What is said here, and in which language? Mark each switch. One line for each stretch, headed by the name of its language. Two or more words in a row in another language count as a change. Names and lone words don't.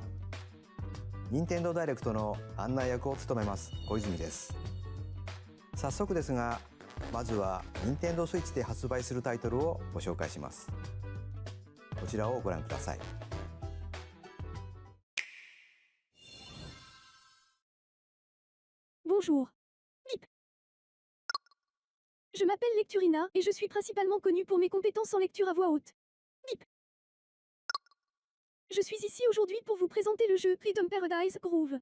Japanese: 任天堂ダイレクトの案内役を務めます小泉です。早速ですが、まずは任天堂スイッチで発売するタイトルをご紹介します。こちらをご覧ください。
French: Bonjour. Bip. Je m'appelle Lecturina et je suis principalement connue pour mes compétences en lecture à voix haute. Bip. Je suis ici aujourd'hui pour vous présenter le jeu Rhythm Paradise Groove.